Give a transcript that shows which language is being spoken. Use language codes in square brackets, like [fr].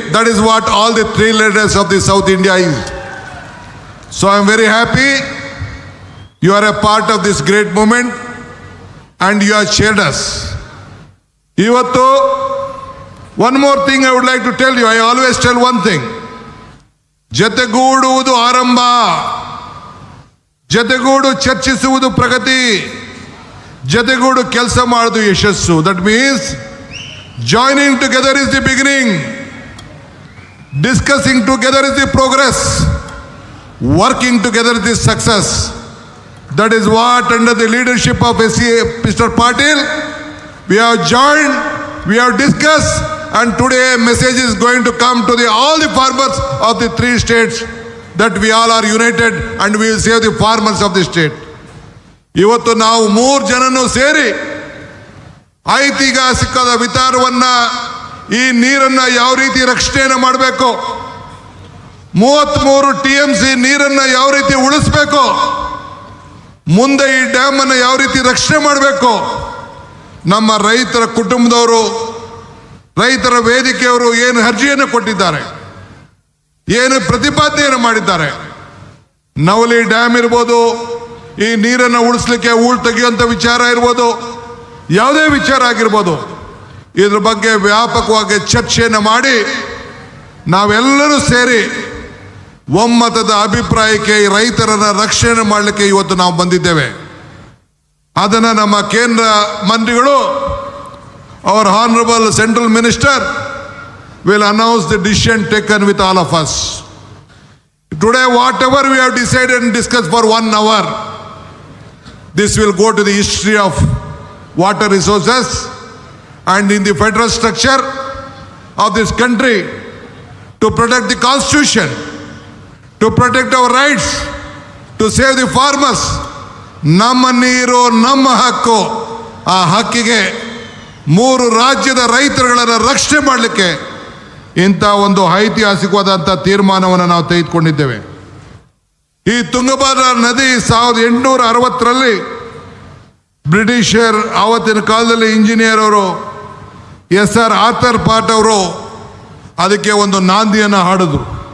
[en] That is what all the 3 leaders of the South India is. So I am very happy. You are a part of this great moment and you have cheered us. [kn] Ivattu, [en] one more thing I would like to tell you. I always tell one thing. [kn] ಜತೆಗೂಡುವುದು ಆರಂಭ, ಜತೆಗೂಡು ಚರ್ಚಿಸುವುದು ಪ್ರಗತಿ, ಜತೆಗೂಡು ಕೆಲಸ ಮಾಡುವುದು ಯಶಸ್ಸು. [en] That means joining together is the beginning, discussing together is the progress, working together is the success. That is what, under the leadership of Mr. Patil, we have joined, we have discussed, and today a message is going to come to all the farmers of the 3 states that we all are united and we will save the farmers of the state. [kn] ಇವತ್ತು ನಾವು 3 ಜನನು ಸೇರಿ ಐತಿಹಾಸಿಕದ ವಿಚಾರವನ್ನ, ಈ ನೀರನ್ನ ಯಾವ ರೀತಿ ರಕ್ಷಣೆಯನ್ನು ಮಾಡಬೇಕು, 33 TMC ನೀರನ್ನ ಯಾವ ರೀತಿ ಉಳಿಸಬೇಕು, ಮುಂದೆ ಈ ಡ್ಯಾಮ್ ಅನ್ನು ಯಾವ ರೀತಿ ರಕ್ಷಣೆ ಮಾಡಬೇಕು, ನಮ್ಮ ರೈತರ ಕುಟುಂಬದವರು, ರೈತರ ವೇದಿಕೆಯವರು ಏನು ಅರ್ಜಿಯನ್ನು ಕೊಟ್ಟಿದ್ದಾರೆ, ಏನು ಪ್ರತಿಪಾದನೆಯನ್ನು ಮಾಡಿದ್ದಾರೆ. ನವಲಿ ಡ್ಯಾಮ್ ಇರ್ಬೋದು, ಈ ನೀರನ್ನು ಉಳಿಸ್ಲಿಕ್ಕೆ ಹೂಳು ತೆಗೆಯುವಂಥ ವಿಚಾರ ಇರ್ಬೋದು, ಯಾವುದೇ ವಿಚಾರ ಆಗಿರ್ಬೋದು, ಇದ್ರ ಬಗ್ಗೆ ವ್ಯಾಪಕವಾಗಿ ಚರ್ಚೆಯನ್ನು ಮಾಡಿ ನಾವೆಲ್ಲರೂ ಸೇರಿ ಒಮ್ಮತದ ಅಭಿಪ್ರಾಯಕ್ಕೆ ಈ ರೈತರನ್ನ ರಕ್ಷಣೆ ಮಾಡಲಿಕ್ಕೆ ಇವತ್ತು ನಾವು ಬಂದಿದ್ದೇವೆ. ಅದನ್ನು ನಮ್ಮ ಕೇಂದ್ರ ಮಂತ್ರಿಗಳು, [en] our honorable central minister will announce the decision taken with all of us. Today, whatever we have decided and discussed for 1 hour, this will go to the history of water resources and in the federal structure of this country to protect the constitution, to protect our rights, to save the farmers. [kn] ನಮ್ಮ ನೀರು ನಮ್ಮ ಹಕ್ಕು. ಆ ಹಕ್ಕಿಗೆ 3 ರಾಜ್ಯದ ರೈತರುಗಳನ್ನು ರಕ್ಷಣೆ ಮಾಡಲಿಕ್ಕೆ ಇಂಥ ಒಂದು ಐತಿಹಾಸಿಕವಾದಂಥ ತೀರ್ಮಾನವನ್ನು ನಾವು ತೆಗೆದುಕೊಂಡಿದ್ದೇವೆ. ಈ ತುಂಗಭದ್ರಾ ನದಿ 1860ರಲ್ಲಿ ಬ್ರಿಟಿಷರ್ ಆವತ್ತಿನ ಕಾಲದಲ್ಲಿ ಇಂಜಿನಿಯರ್ ಅವರು SR ಆರ್ಥರ್ ಪಾಟ್ ಅವರು ಅದಕ್ಕೆ ಒಂದು ನಾಂದಿಯನ್ನು ಹಾಡಿದ್ರು.